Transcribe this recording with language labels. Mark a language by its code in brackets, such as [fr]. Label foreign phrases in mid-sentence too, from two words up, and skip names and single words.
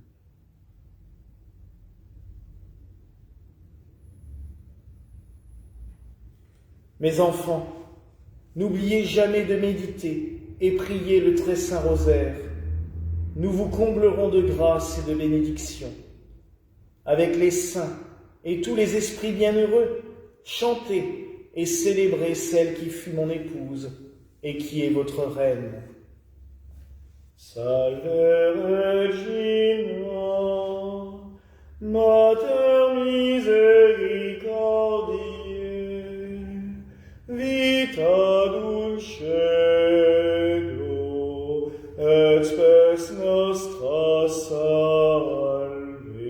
[fr] Mes enfants, n'oubliez jamais de méditer et prier le très saint rosaire. Nous vous comblerons de grâce et de bénédiction. Avec les saints et tous les esprits bienheureux, chantez et célébrez celle qui fut mon épouse et qui est votre reine. [la] Salve Regina, Mater misericordiae, vita dulcedo, et spes nostra salve.